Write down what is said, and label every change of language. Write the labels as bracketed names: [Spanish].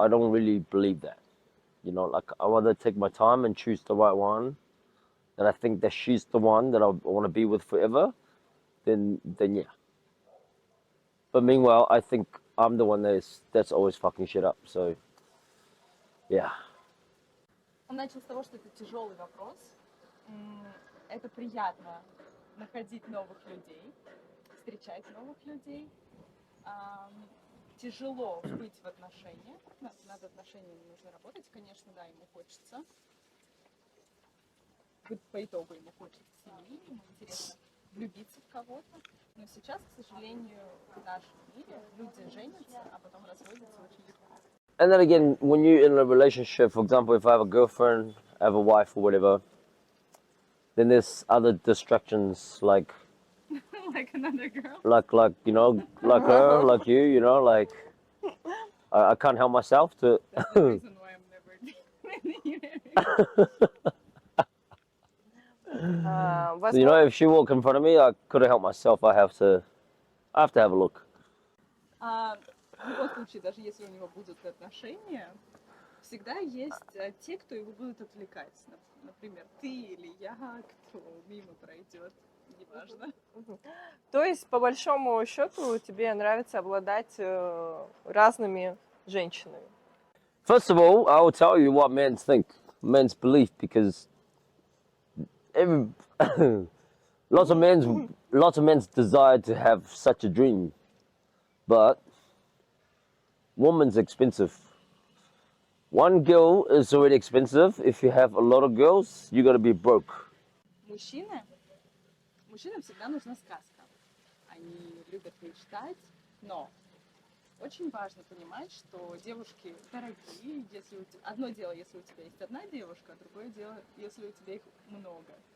[English] I don't really believe that, you know, like I rather take my time and choose the right one, and I think that she's the one that I want to be with forever, then yeah. But meanwhile, I think I'm the one that's always fucking shit up. So, yeah. [Russian] Он начал с того, что это тяжелый вопрос. Это приятно находить новых людей, встречать новых людей. Тяжело быть в отношениях. Над отношениями нужно работать. Конечно, да, ему хочется. По итогу ему хочется семьи, ему интересно влюбиться в кого-то. Но сейчас, к сожалению, в нашем мире люди женятся, а потом разводятся очень легко. [English] And then again, when you're in a relationship, for example, if I have a girlfriend, I have a wife or whatever, then there's other distractions like Like another girl. like you know, like her, like you know, like I can't help myself to. That's the reason why I'm never dating. You know, if she walk in front of me, I couldn't help myself. I have to have a look. [Russian] В любом случае, даже если у него будут отношения, всегда есть те, кто его будут отвлекать. Например, ты или я, кто мимо пройдет, неважно. То есть, по большому счету, тебе нравится обладать разными женщинами? [English] First of all, I will tell you what men think, men's belief, because lots of men's desire to have such a dream, but woman's expensive. One girl is already expensive. If you have a lot of girls, you gotta be broke. [Russian] Мужчинам всегда нужна сказка. Они любят мечтать, но очень важно понимать, что девушки дорогие, если одно дело, если у тебя есть одна девушка, а другое дело, если у тебя их много.